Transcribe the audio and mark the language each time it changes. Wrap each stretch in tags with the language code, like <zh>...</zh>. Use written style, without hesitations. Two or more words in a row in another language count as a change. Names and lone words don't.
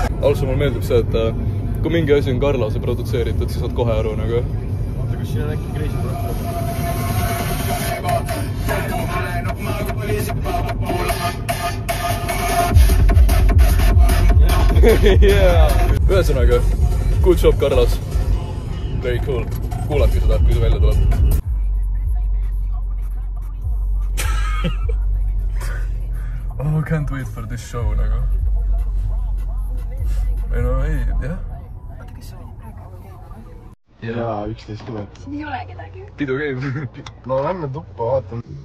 <et>also mulle meeldib see, et kui mingi asi on Karlase produtseeritud, siis saad kohe aru nagu. Oota, kas siin on äkki Crazy Rock? Ühesõnaga,</et> <en>good job, Karlas. Very cool.</en> <et>Kuulake seda, kui see välja tuleb.</et> <en>Oh, can't wait for this show,</en> <et>nagu. Ei no, ei, jah. Oota, kas sa olid praegu või? Jaa, 11 10. Siin ei ole kedagi. Pidu käib. No lähme tuppa, vaatame.</et>